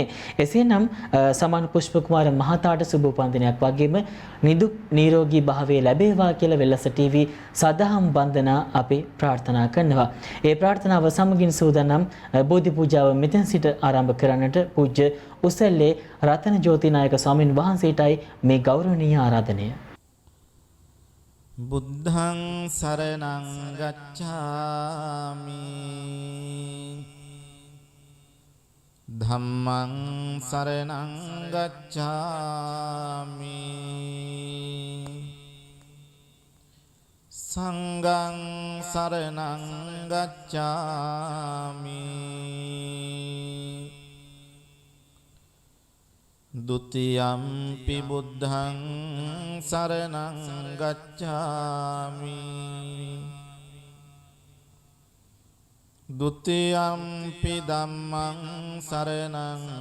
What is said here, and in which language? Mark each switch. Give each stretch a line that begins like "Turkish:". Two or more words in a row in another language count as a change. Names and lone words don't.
Sinhala: එසේනම් සමාන පුෂ්ප කුමාර මහතාට සුබ උපන් දිනයක් වගේම නිදුක් නිරෝගී භාවය ලැබේවා කියලා වෙල්ලස්ස ටීවී සදහම් වන්දනා අපි ප්‍රාර්ථනා කරනවා. ඒ ප්‍රාර්ථනාව සමගින් සූදානම් බෝධි පූජාව මෙතෙන් සිට ආරම්භ කරන්නට පූජ්‍ය උසැල්ලේ රතන ජෝති නායක ස්වාමින් වහන්සේටයි මේ ගෞරවනීය ආරාධනය.
Pali: බුද්ධං සරණං ගච්ඡාමි ධම්මං සරණං ගච්ඡාමි සංඝං සරණං ගච්ඡාමි ဒုတိယံ පි බුද්ධං සරණං ගච්ඡාමි ဒုတိယံ පි ධම්මං සරණං